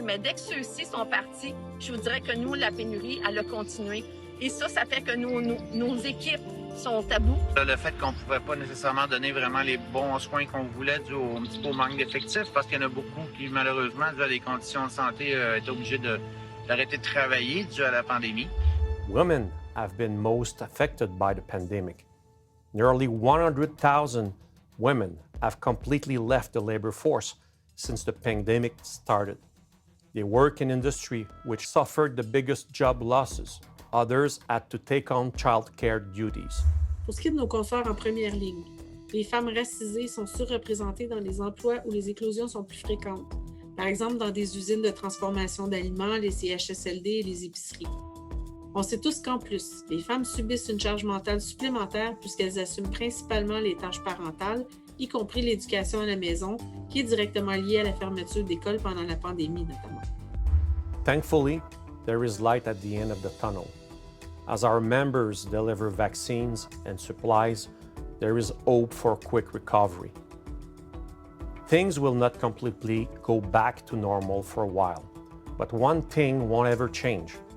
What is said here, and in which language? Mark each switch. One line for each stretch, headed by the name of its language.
French: Mais dès que ceux-ci sont partis, je vous dirais que nous, la pénurie, elle a continué. Et ça fait que nos équipes sont à bout. Le fait qu'on ne pouvait pas nécessairement donner vraiment les bons soins qu'on voulait dû un petit peu au manque d'effectifs, parce qu'il y en a beaucoup qui, malheureusement, dû à des conditions de santé, étaient obligés d'arrêter de travailler dû à la pandémie.
English: Women have been most affected by the pandemic. Nearly 100,000 women have completely left the labor force since the pandemic started. They work in industry which suffered the biggest job losses. Others had to take on childcare duties.
French: Pour ce qui est de nos consoeurs en première ligne, les femmes racisées sont surreprésentées dans les emplois où les éclosions sont plus fréquentes. Par exemple, dans des usines de transformation d'aliments, les CHSLD et les épiceries. On sait tous qu'en plus, les femmes subissent une charge mentale supplémentaire puisqu'elles assument principalement les tâches parentales, y compris l'éducation à la maison, qui est directement liée à la fermeture d'écoles pendant la pandémie notamment.
English: Thankfully, there is light at the end of the tunnel. As our members deliver vaccines and supplies, there is hope for quick recovery. Things will not completely go back to normal for a while, but one thing won't ever change.